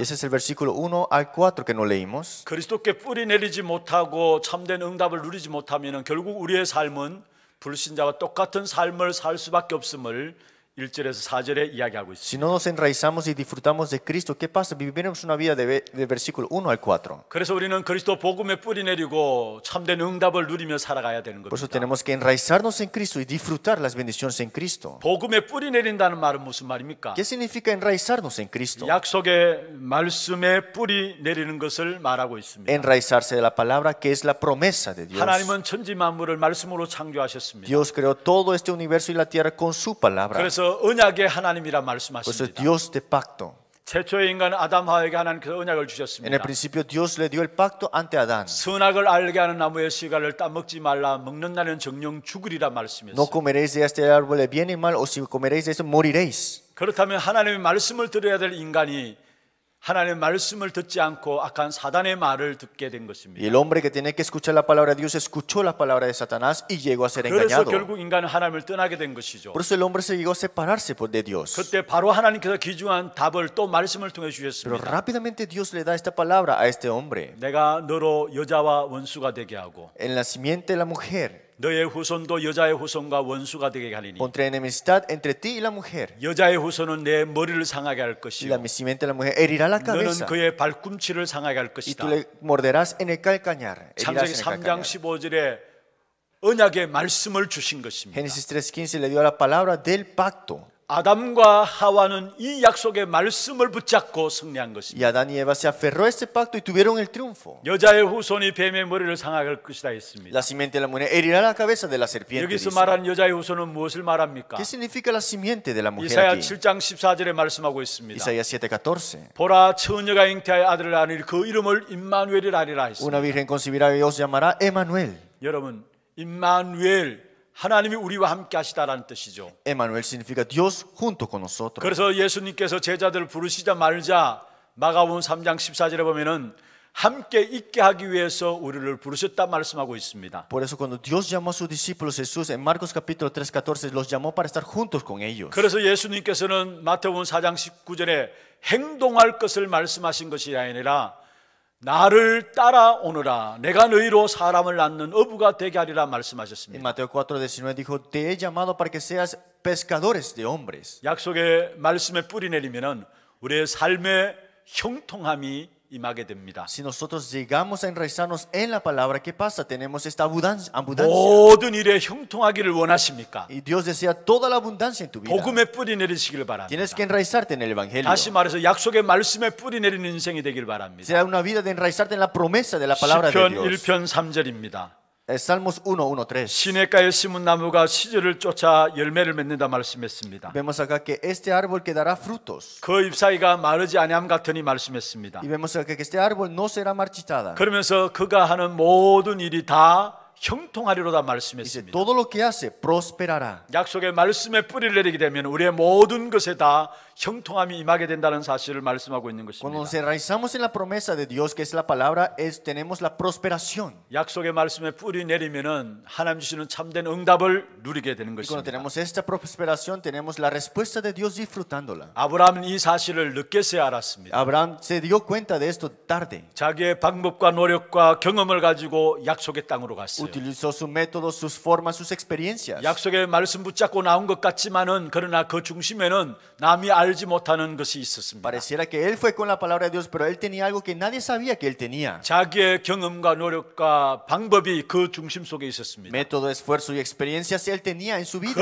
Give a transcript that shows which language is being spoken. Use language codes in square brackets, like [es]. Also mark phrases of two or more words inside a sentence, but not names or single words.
[es] Y ese es el versículo 1 al 4 que no leímos. [ko] 그리스도께 뿌리 내리지 못하고 참된 응답을 누리지 못하면 결국 우리의 삶은 불신자와 똑같은 삶을 살 수밖에 없음을 1절에서 4절에 이야기하고 있습니다. [es] Si no nos enraizamos y disfrutamos de Cristo, ¿qué pasa? Viviremos una vida de versículo 1 al 4. [ko] 그래서 우리는 그리스도 복음에 뿌리 내리고 참된 응답을 누리며 살아가야 되는 [es] Por eso [ko] 겁니다. [es] tenemos que enraizarnos en Cristo y disfrutar las bendiciones en Cristo. [ko] 복음에 뿌리 내린다는 말은 무슨 말입니까? [es] ¿Qué significa enraizarnos en Cristo? [ko] 약속의 말씀에 뿌리 내리는 것을 말하고 있습니다. [es] Enraizarse de la palabra que es la promesa de Dios. [ko] 하나님은 천지 만물을 말씀으로 창조하셨습니다. [es] Dios creó todo este universo y la tierra con su palabra. [ko] 그래서 언약의 하나님이라 [es] Por eso es [ko] 말씀하십니다. [es] Dios de pacto. [ko] 최초의 인간 아담 하와에게 하나님께서 언약을 [es] En el [ko] 주셨습니다. [es] principio Dios le dio el pacto ante Adán. [ko] 선악을 알게 하는 나무의 씨가를 따먹지 말라. 먹는 날은 정령 죽으리라 [es] No [ko] 말씀했습니다. [es] comeréis de este árbol de bien y mal, o si comeréis de eso moriréis. [ko] 그렇다면 하나님의 말씀을 들어야 될 인간이 하나님의 말씀을 듣지 않고 악한 사단의 말을 듣게 된 [es] Y [ko] 것입니다. [es] el hombre que tenía que escuchar la palabra de Dios escuchó la palabra de Satanás y llegó a ser [ko] 그래서 [es] engañado. [ko] 결국 인간은 하나님을 떠나게 된 것이죠. [es] Por eso el hombre se llegó a separarse de Dios. [ko] 그때 바로 하나님께서 귀중한 답을 또 말씀을 통해 [es] Pero [ko] 주셨습니다. [es] rápidamente Dios le da esta palabra a este hombre. [ko] 내가 너로 여자와 원수가 되게 하고 [es] En la simiente de la mujer [ko] 너의 후손도 여자의 후손과 원수가 되게 하리니 [es] pondré enemistad entre ti y la mujer. [ko] 여자의 후손은 내 머리를 상하게 할 [es] Y [ko] 것이요 [es] la simiente de la mujer herirá la [ko] 너는 [es] cabeza. [ko] 그의 발꿈치를 상하게 할 [es] Y [ko] 것이다. [es] tú le morderás en el calcañar. [ko] 창세기 [es] Herirás en el [ko] 3장 [es] calcañar. [ko] 15절에 언약의 말씀을 주신 것입니다. [es] Génesis 3:15 le dio la palabra del pacto. [ko] 아담과 하와는 이 약속의 말씀을 붙잡고 승리한 [es] Y [ko] 것입니다. [es] Adán y Eva se aferró a este pacto y tuvieron el triunfo. [ko] 여자의 후손이 뱀의 머리를 상하게 할 것이다 했습니다. [es] La simiente de la mujer herirá la cabeza de la serpiente. [ko] 여기서 [es] dice. [ko] 말하는 여자의 후손은 무엇을 말합니까? [es] ¿Qué significa la simiente de la mujer [ko] 이사야 [es] aquí? [ko] 7장 14절에 말씀하고 있습니다. [es] Isaías 7:14. [ko] 보라 처녀가 잉태하여 아들을 낳으니 그 이름을 임마누엘이라 하리라 [es] Una [ko] 했습니다. [es] virgen concebirá y os llamará Emmanuel. [ko] 여러분, 임마누엘 하나님이 우리와 함께 하시다라는 뜻이죠. [es] Emmanuel significa Dios junto con nosotros. [ko] 그래서 예수님께서 제자들을 부르시자 말자 마가복음 3장 14절에 보면은 함께 있게 하기 위해서 우리를 부르셨다 말씀하고 있습니다. [es] Por eso cuando Dios llamó a sus discípulos, Jesús en Marcos capítulo 3:14 los llamó para estar juntos con ellos. [ko] 그래서 예수님께서는 마태복음 4장 19절에 행동할 것을 말씀하신 것이 아니라 나를 따라오너라 내가 너희로 사람을 낳는 어부가 되게 하리라 [es] En [ko] 말씀하셨습니다. [es] Mateo 4:19 dijo, te he llamado para que seas pescadores de hombres. [ko] 약속의 말씀에 뿌리 내리면은 우리의 삶의 형통함이 임하게 됩니다. [es] Si nosotros llegamos a enraizarnos en la palabra, ¿qué pasa? Tenemos esta abundancia. [ko] 모든 일에 형통하기를 원하십니까? [es] Y Dios desea toda la abundancia en tu vida. [ko] 복음에 뿌리 내리시기를 바랍니다. [es] Tienes que enraizarte en el Evangelio. [ko] 다시 말해서 약속의 말씀에 뿌리 내리는 인생이 되길 바랍니다. [es] Será una vida de enraizarte en la promesa de la palabra de [ko] 시편 [es] Dios. [ko] 1편 3절입니다. [es] Salmos 1:1-3. [ko] 시냇가에 심은 나무가 시절을 쫓아 열매를 맺는다 말씀했습니다. [es] Vemos acá que este árbol que dará frutos. [ko] 그 잎사귀가 마르지 아니함 같으니 말씀했습니다. [es] Y vemos acá que este árbol no será marchitada. [ko] 그러면서 그가 하는 모든 일이 다 형통하리로다 [es] Dice, [ko] 말씀했습니다. [es] todo lo que hace prosperará. [ko] 약속의 말씀에 뿌리를 내리게 되면 우리의 모든 것에 다 형통함이 임하게 된다는 사실을 말씀하고 있는 [es] Cuando nos [ko] 것입니다. [es] enraizamos en la promesa de Dios, que es la palabra, tenemos la prosperación. [ko] 약속의 말씀에 뿌리 내리면은 하나님 주시는 참된 응답을 누리게 되는 [es] Y cuando [ko] 것입니다. [es] tenemos esta prosperación, tenemos la respuesta de Dios disfrutándola. [ko] 아브라함은 이 사실을 늦게서야 알았습니다. [es] Abraham se dio cuenta de esto tarde. [ko] 자기의 방법과 노력과 경험을 가지고 약속의 땅으로 갔어요. [es] Utilizó sus métodos, sus formas, sus experiencias. [ko] 약속의 말씀 붙잡고 나온 것 같지만은 그러나 그 중심에는 남이 알지 못하는 것이 있었습니다. [es] Pareciera que él fue con la palabra de Dios, pero él tenía algo que nadie sabía que él tenía. [ko] 자기의 경험과 노력과 방법이 그 중심 속에 있었습니다. [es] Método, esfuerzo y experiencias él tenía en su vida.